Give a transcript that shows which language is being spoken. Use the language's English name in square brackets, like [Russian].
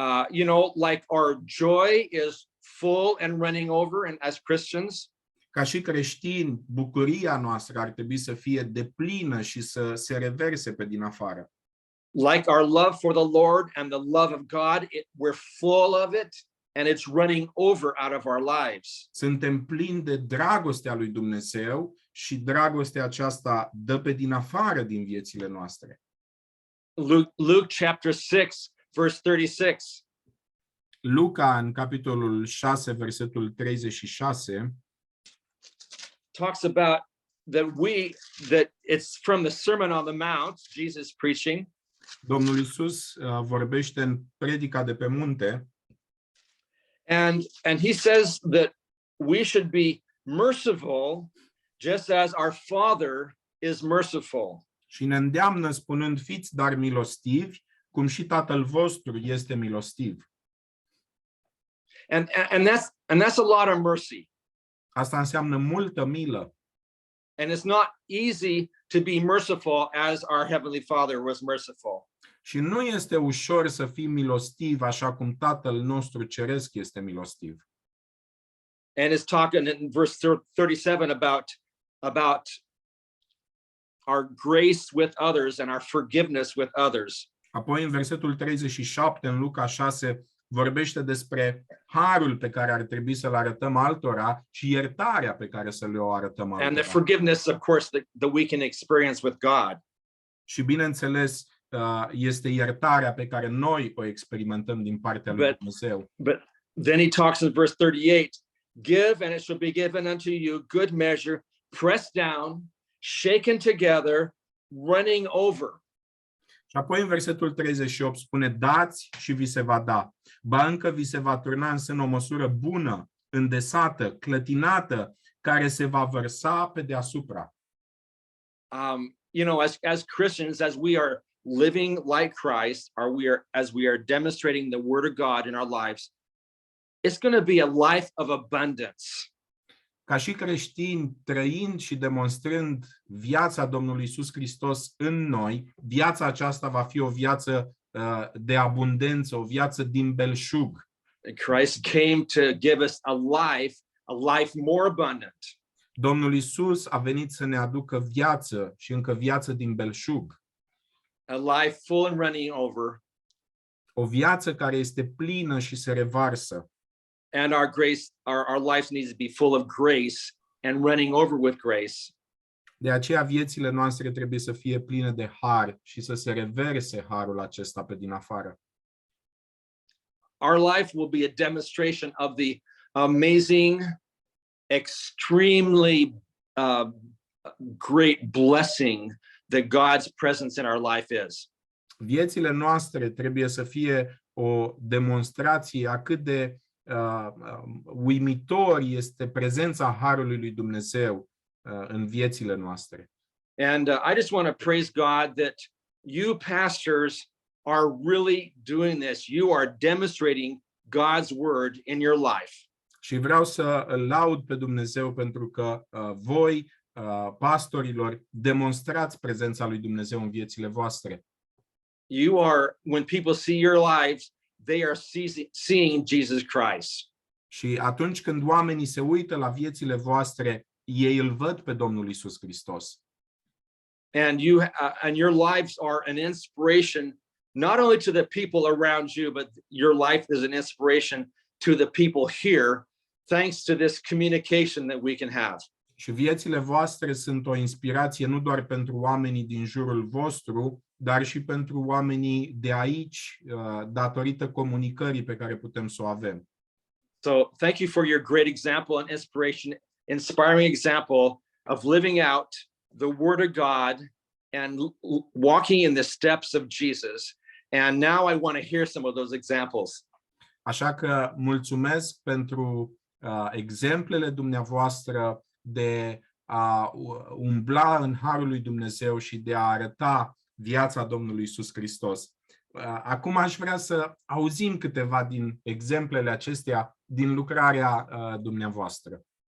[English] You know, like our joy is full and running over, and as Christians, [Romanian] Ca și creștini, bucuria noastră ar trebui să fie deplină și să se reverse pe din afară. [English] like our love for the Lord and the love of God, we're full of it and it's running over out of our lives. [Romanian] Suntem plini de dragostea lui Dumnezeu și dragostea aceasta dă pe din afară din viețile noastre. [English] Luke chapter 6, verse 36. [Romanian] Luca, în capitolul 6, versetul 36, [English] talks about that it's from the Sermon on the Mount, Jesus preaching. [Romanian] Domnul Iisus vorbește în predica de pe munte [English] And he says that we should be merciful just as our Father is merciful. [Romanian] și ne îndeamnă spunând, fiți dar milostivi, cum și Tatăl vostru este milostiv. [English] And that's a lot of mercy. [Romanian] Asta înseamnă multă milă. [English] And it's not easy to be merciful as our Heavenly Father was merciful. [Romanian] Și nu este ușor să fii milostiv așa cum Tatăl nostru ceresc este milostiv. [English] And it's talking in verse 37 about our grace with others and our forgiveness with others. [Romanian] Apoi în versetul 37 în Luca 6 vorbește despre harul pe care ar trebui să-l arătăm altora și iertarea pe care să le-o arătăm [English] And the [Romanian] altora. [English] forgiveness, of course, that we can experience with God. [Romanian] Și bineînțeles, este iertarea pe care noi o experimentăm din partea lui Dumnezeu. [English] But then he talks in verse 38, give and it shall be given unto you, good measure, pressed down, shaken together, running over. [Romanian] Și apoi în versetul 38 spune, dați și vi se va da. Ba încă vi se va turna în sân o măsură bună, îndesată, clătinată, care se va vărsa pe deasupra. [English] You know, as Christians, as we are living like Christ, as we are demonstrating the word of God in our lives, it's going to be a life of abundance. [Romanian] Ca și creștini, trăind și demonstrând viața Domnului Iisus Hristos în noi, viața aceasta va fi o viață de abundență, o viață din belșug. [English] Christ came to give us a life more abundant. [Romanian] Domnul Iisus a venit să ne aducă viață și încă viață din belșug. [English] A life full and running over. [Romanian] O viață care este plină și se revarsă. [English] And our life needs to be full of grace and running over with grace. [Romanian] De aceea viețile noastre trebuie să fie pline de har și să se reverse harul acesta pe din afară. [English] Our life will be a demonstration of the amazing, extremely great blessing that God's presence in our life is. [Romanian] Viețile noastre trebuie să fie o demonstrație a cât de uimitor este prezența harului lui Dumnezeu în viețile noastre. [English] And I just want to praise God that you pastors are really doing this. You are demonstrating God's word in your life. [Romanian] Și vreau să îl laud pe Dumnezeu pentru că voi, pastorilor, demonstrați prezența lui Dumnezeu în viețile voastre. [English] You are, when people see your lives, they are seeing Jesus Christ. [Romanian] Și atunci când oamenii se uită la viețile voastre, ei îl văd pe Domnul Iisus Hristos. [English] And your lives are an inspiration not only to the people around you, but your life is an inspiration to the people here, thanks to this communication that we can have. [Romanian] Și viețile voastre sunt o inspirație nu doar pentru oamenii din jurul vostru, dar și pentru oamenii de aici, datorită comunicării pe care putem să o avem. [English] So thank you for your great example and inspiring example of living out the Word of God and walking in the steps of Jesus. And now I want to hear some of those examples. [Romanian] Așa că mulțumesc pentru exemplele dumneavoastră de a umbla în harul lui Dumnezeu și de a arăta viața Domnului Iisus Hristos. Acum aș vrea să auzim câteva din exemplele acestea din lucrarea dumneavoastră.